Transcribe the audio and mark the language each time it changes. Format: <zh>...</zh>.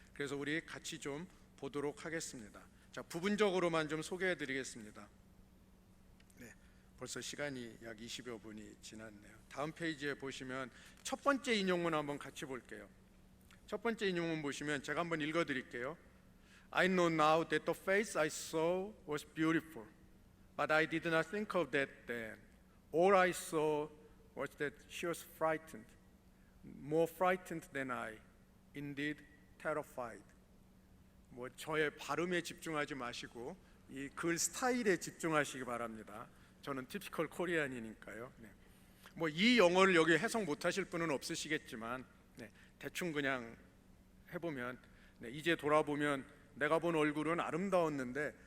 <ko>그래서 우리 같이 좀 보도록 하겠습니다. 자, 부분적으로만 좀 소개해 드리겠습니다. 네. 벌써 시간이 약 20여 분이 지났네요. 다음 페이지에 보시면 첫 번째 인용문 한번 같이 볼게요. 첫 번째 인용문 보시면 제가 한번 읽어 드릴게요.</ko> <en>I know now that the face I saw was beautiful, but I did not think of that then. All I saw was that she was frightened, more frightened than I, indeed terrified.</en> <ko>뭐 저의 발음에 집중하지 마시고 이 글 스타일에 집중하시기 바랍니다. 저는 티피컬 코리안이니까요. 네. 뭐 이 영어를 여기 해석 못하실 분은 없으시겠지만 네, 대충 그냥 해보면, 네, 이제 돌아보면 내가 본 얼굴은 아름다웠는데</ko>